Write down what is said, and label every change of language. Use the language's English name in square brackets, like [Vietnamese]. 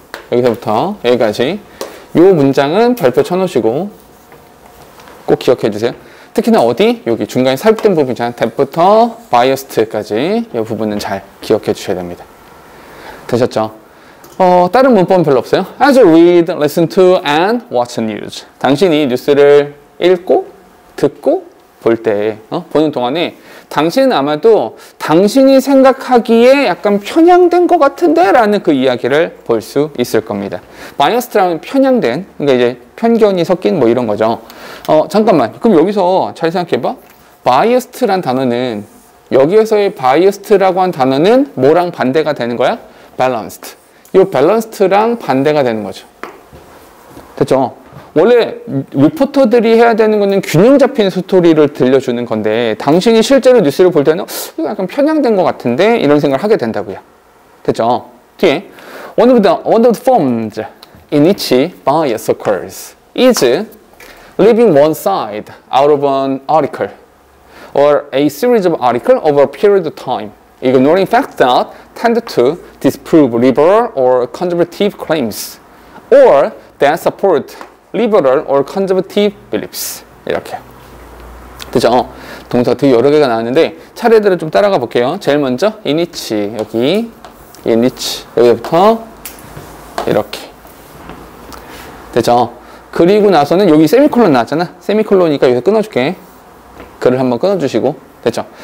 [Korean] 여기서부터 여기까지. 요 문장은 별표 쳐놓으시고 꼭 기억해 주세요. 특히나 어디? 여기 중간에 삽입된 부분 있잖아. that부터 biased까지 이 부분은 잘 기억해 주셔야 됩니다. 되셨죠? 다른 문법은 별로 없어요. [English] As you read, listen to, and watch news. [Korean] 당신이 뉴스를 읽고, 듣고, 볼 때, 보는 동안에 당신은 아마도 당신이 생각하기에 약간 편향된 것 같은데? 라는 그 이야기를 볼 수 있을 겁니다. biased라는 편향된, 그러니까 이제 편견이 섞인 뭐 이런 거죠. 잠깐만. 그럼 여기서 잘 생각해봐. biased란 단어는, 여기에서의 biased라고 한 단어는 뭐랑 반대가 되는 거야? [English] balanced. [Korean] 이 밸런스드랑 반대가 되는 거죠. 됐죠? 원래 리포터들이 해야 되는 거는 균형 잡힌 스토리를 들려주는 건데, 당신이 실제로 뉴스를 볼 때는 이거 약간 편향된 것 같은데 이런 생각을 하게 된다고요. 됐죠? [English] 뒤에 one of the forms in which bias occurs is leaving one side out of an article or a series of articles over a period of time, ignoring facts that tend to disprove liberal or conservative claims, or that support liberal or conservative beliefs. [Korean] 이렇게. 그죠? 동사가 되게 여러 개가 나왔는데 차례대로 좀 따라가 볼게요. 제일 먼저 in which, 여기 in which, 여기부터 이렇게. 되죠? 그리고 나서는 여기 세미콜론 나왔잖아. 세미콜론이니까 여기서 끊어줄게. 글을 한번 끊어주시고. 됐죠?